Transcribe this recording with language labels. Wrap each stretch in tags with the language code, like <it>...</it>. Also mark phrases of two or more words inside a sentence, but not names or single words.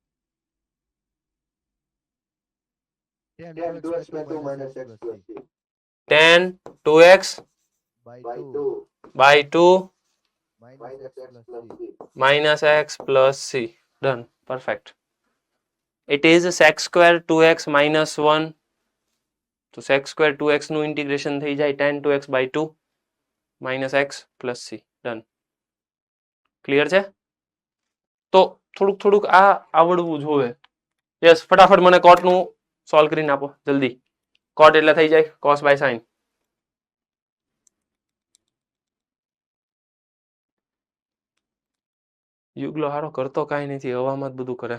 <en>10 2x minus x plus c 10 2x by 2 by 2 minus x plus c. -x plus c. Done. Perfect. It is sec square 2x minus 1. તો sec square 2x નું ઇન્ટિગ્રેશન</en> <gu>થઈ જાય</gu> <en>tan 2x by 2 minus x plus c. Done.</en> <gu>ક્લિયર છે? તો થોડુંક આ આવડવું જોવે. યસ, ફટાફટ મને કોટનું સોલ્વ કરીને આપો જલ્દી. કોટ એટલે થઈ જાય</gu> <en>cos by sin.</en> <gu>યુગલો હારો કરતો કાંઈ નથી, હવામાં જ બધું કરે.</gu>